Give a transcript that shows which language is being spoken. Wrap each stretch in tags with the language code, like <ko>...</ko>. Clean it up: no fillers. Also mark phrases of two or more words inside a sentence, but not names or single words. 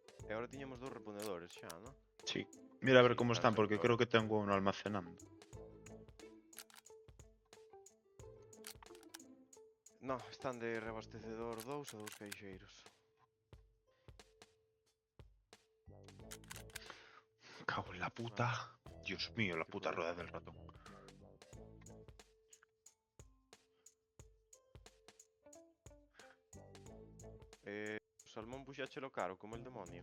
<gl>E agora tiñamos 2 reponedores xa, non?</gl> <es>Sí. Mira a ver Sí, como están, porque perfecto. creo que tengo uno almacenando.</es> <gl>No, están de reabastecedor 2 e 2 caixeiros.</gl> <es>Cago en la puta. Dios mío, la ¿Qué puta rueda problema? del ratón.</es> <gl>O salmón puxáchelo caro,</gl> <es>como el demonio.</es>